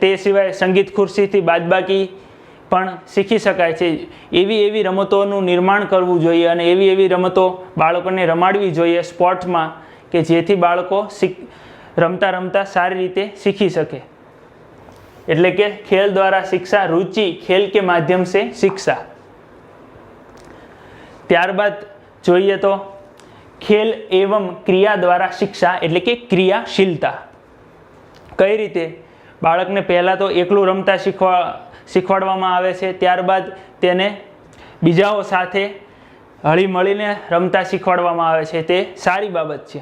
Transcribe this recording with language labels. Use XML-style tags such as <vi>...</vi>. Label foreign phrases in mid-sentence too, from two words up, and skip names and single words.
<gu>તે સિવાય સંગીત ખુરશીથી બાદબાકી પણ શીખી શકાય છે. એવી રમતોનું નિર્માણ કરવું જોઈએ અને એવી રમતો બાળકોને રમાડવી જોઈએ સ્પોર્ટ્સમાં કે જેથી બાળકો રમતા રમતા સારી રીતે શીખી શકે. એટલે કે ખેલ દ્વારા શિક્ષા,</gu> <hi>रुचि खेल के माध्यम से शिक्षा.</hi> <gu>ત્યારબાદ જોઈએ તો ખેલ એવં ક્રિયા દ્વારા શિક્ષા એટલે કે ક્રિયાશીલતા. કઈ રીતે? બાળકને પહેલાં તો એકલું રમતા શીખવાડવામાં આવે છે, ત્યારબાદ તેને બીજાઓ સાથે હળી મળીને રમતા શીખવાડવામાં આવે છે તે સારી બાબત છે.</gu>